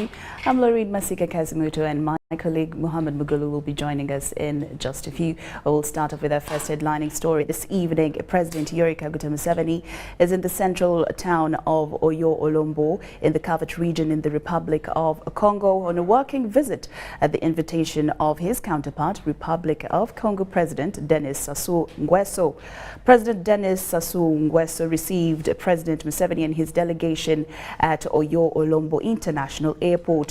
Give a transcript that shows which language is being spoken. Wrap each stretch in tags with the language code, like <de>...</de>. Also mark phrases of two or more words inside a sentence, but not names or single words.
<en>I'm Lauryn Kazimoto and my colleague Muhammad Mugulu will be joining us in just a few. We'll start off with our first headlining story. This evening, President Yoweri Kaguta Museveni is in the central town of Oyo Olombo in the Cavite region in the Republic of Congo on a working visit at the invitation of his counterpart, Republic of Congo President Denis Sassou Nguesso. President Denis Sassou Nguesso received President Museveni and his delegation at Oyo Olombo International Airport.</en>